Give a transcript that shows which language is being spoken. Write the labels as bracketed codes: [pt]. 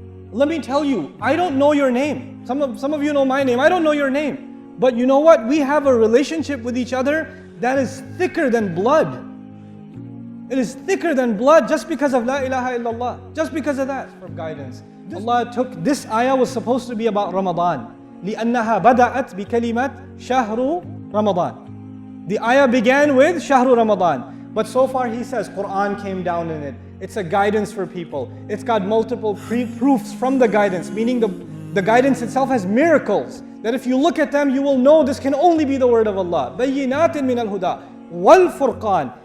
[en] Let me tell you, I don't know your name. Some of you know my name. I don't know your name. But you know what? We have a relationship with each other that is thicker than blood. It is thicker than blood just because of [ar] La ilaha illallah. [en] Just because of that, for guidance. Allah took, this ayah was supposed to be about Ramadan. [ar] لِأَنَّهَا بَدَأَتْ بِكَلِمَةِ شَهْرُ Ramadan. [en] The ayah began with Shahru Ramadan. But so far he says Quran came down in it. It's a guidance for people. It's got multiple proofs from the guidance, meaning the guidance itself has miracles. That if you look at them, you will know this can only be the word of Allah. [ar] بَيِّنَاتٍ مِنَ الْهُدَى وَالْفُرْقَانِ.